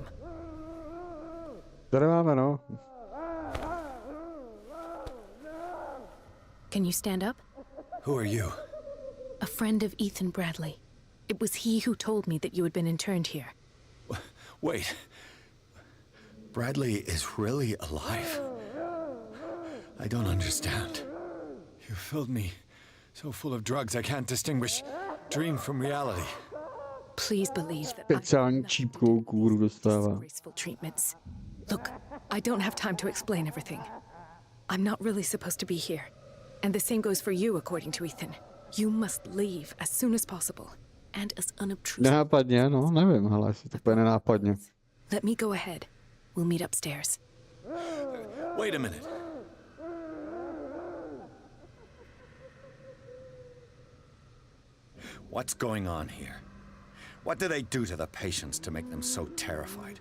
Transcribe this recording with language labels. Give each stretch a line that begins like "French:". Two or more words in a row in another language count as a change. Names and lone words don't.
Czech: Tady máme, no.
English: Can you stand up? Who are you? A friend of Ethan Bradley. It was he who told me that you had been interned here. Wait. Bradley is really alive? I don't understand. You filled me so full of drugs I can't distinguish dream from reality. Please believe that
Czech: Speciální čípkou kůru dostává.
English: disgraceful treatments. Look, I don't have time to explain everything. I'm not really supposed to be here. And the same goes for you, according to Ethan. You must leave as soon as possible. And as unobtrusive.
Czech: Nenápadně, no, nevím, hele, jestli to bude nenápadně.
English: Let me go ahead. We'll meet upstairs. Wait a minute. What's going on here? What do they do to the patients to make them so terrified?